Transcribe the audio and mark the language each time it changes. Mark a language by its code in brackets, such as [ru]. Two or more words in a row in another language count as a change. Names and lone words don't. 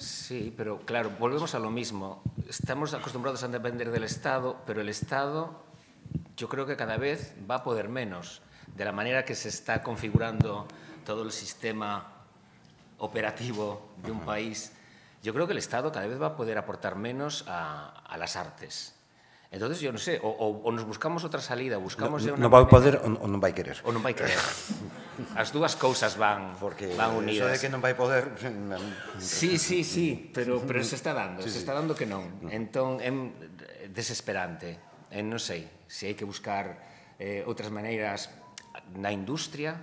[es] Sí, pero claro, volvemos a lo mismo. Estamos acostumbrados a depender del Estado, pero el Estado yo creo que cada vez va a poder menos. De la manera que se está configurando todo el sistema operativo de un país, yo creo que el Estado cada vez va a poder aportar menos a las artes. Entonces, [gl] yo non sei, ou nos buscamos outra salida, buscamos... Non vai poder ou non vai querer. Ou non vai querer. As dúas cousas van unidas. Porque iso de que non vai poder... Sí, pero se está dando, se está dando que non. Entón, é desesperante. Non sei, se hai que buscar outras maneiras na industria.